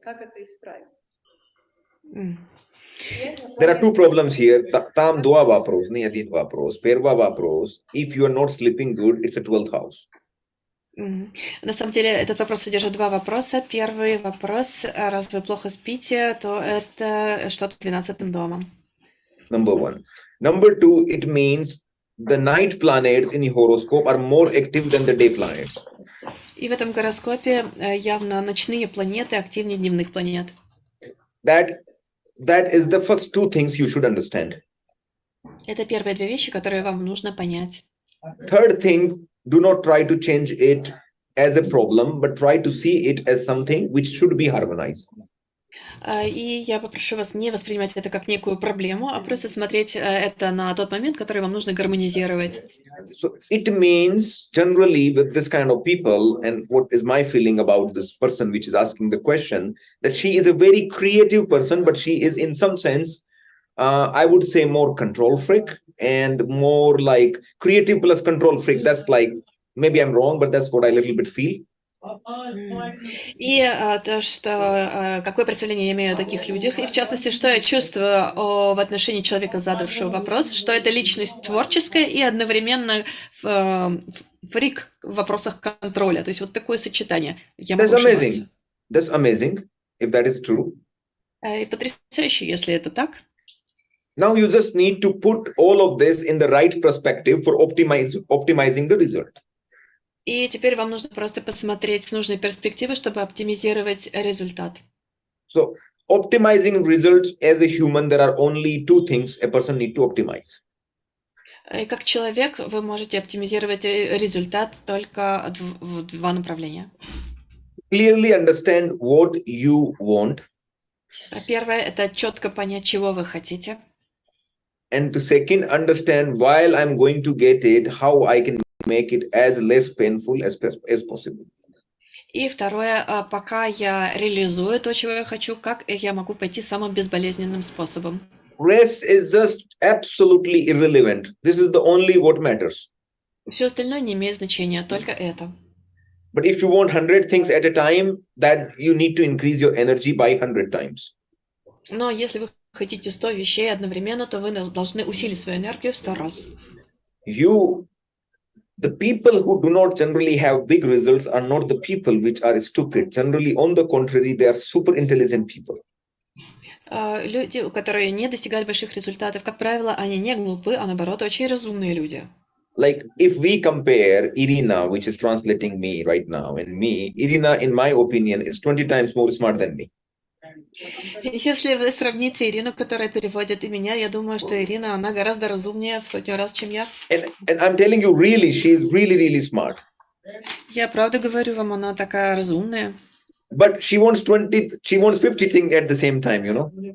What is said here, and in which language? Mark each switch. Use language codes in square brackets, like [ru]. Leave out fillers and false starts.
[ru] Как это исправить? [en] There are two problems here. [ru] Там два вопроса, не один вопрос. Первый вопрос. [en] If you are not sleeping good, it's a 12th house. [ru] На самом деле этот вопрос содержит два вопроса. Первый вопрос: раз вы плохо спите, то это что-то 12-м домом. [en] Number one. Number two, it means the night planets in the horoscope are more active than the day planets. [ru] И в этом гороскопе явно ночные планеты активнее дневных планет. [en] That is the first two things you should understand. [ru] Это первые две вещи, которые вам нужно понять. [en] Third thing, do not try to change it as a problem, but try to see it as something which should be harmonized. [ru] И я попрошу вас не воспринимать это как некую проблему, а просто смотреть это на тот момент, который вам нужно гармонизировать. [en] So it means generally with this kind of people, and what is my feeling about this person which is asking the question, that she is a very creative person, but she is in some sense, I would say more control freak and more like creative plus control freak. That's like, maybe I'm wrong, but that's what I little bit feel. [ru] И то, что какое представление я имею о таких людях, и в частности, что я чувствую в отношении человека, задавшего вопрос, что это личность творческая и одновременно фрик в вопросах контроля. То есть вот такое сочетание. [en] That's amazing. That's amazing, if that is true. [ru] И потрясающе, если это так. [en] Now you just need to put all of this in the right perspective for optimizing the result. [ru] И теперь вам нужно просто посмотреть с нужной перспективы, чтобы оптимизировать результат. [en] So, optimizing results as a human, there are only two things a person need to optimize. [ru] И как человек вы можете оптимизировать результат только в два направления. [en] Clearly understand what you want. [ru] Первое — это четко понять, чего вы хотите. [en] And to second, understand while I'm going to get it, how I can make it as less painful as possible. [ru] И второе, пока я реализую то, чего я хочу, как я могу пойти самым безболезненным способом. [en] Rest is just absolutely irrelevant. This is the only what matters. [ru] Все остальное не имеет значения, только это. [en] But if you want 100 things at a time, that you need to increase your energy by 100 times. [ru] Но если вы хотите 100 вещей одновременно, то вы должны усилить свою энергию в 100 раз. [en] The people who do not generally have big results are not the people which are stupid. Generally, on the contrary, they are super intelligent people. [ru] Люди, которые не достигают больших результатов, как правило, они не глупы, а наоборот, очень разумные люди. [en] Like if we compare Irina, which is translating me right now, and me, Irina, in my opinion, is 20 times more smart than me. [ru] Если вы сравните Ирину, которая переводит и меня, я думаю, что Ирина, она гораздо разумнее в 100 раз, чем я. [en] And I'm telling you, really, she is really, really smart. [ru] Я правда говорю вам, она такая разумная. [en] But she wants 50 things at the same time, you know.